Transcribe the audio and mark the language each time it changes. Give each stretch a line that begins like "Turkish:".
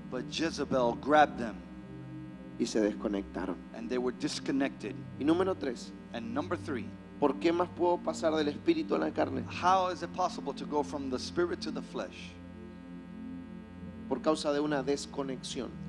English: but Jezebel grabbed them
Spanish: y se desconectaron.
English: and they were disconnected.
Spanish: Y número 3,
English: And number 3,
Spanish: ¿por qué más puedo pasar del espíritu a la carne?
English: how is it possible to go from the spirit to the flesh?
Spanish: Por causa de una desconexión.